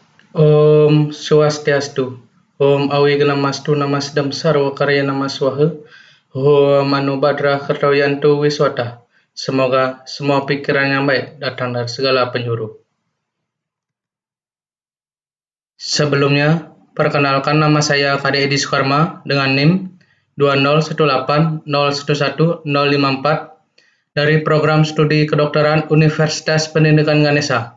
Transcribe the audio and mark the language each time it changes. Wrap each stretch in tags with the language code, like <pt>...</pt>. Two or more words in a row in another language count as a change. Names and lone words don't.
<sa>Om Swastiastu. Om Awigamastu Namasdam Sarwa Karya Namaswaha. Om Anubhadra Khartoyantu Wiswata.</sa> <id>Semoga semua pikiran yang baik datang dari segala penjuru. Sebelumnya, perkenalkan nama saya Kade Edi Sukarma dengan NIM 20180111054 dari program studi kedokteran Universitas Pendidikan Ganesha.</id>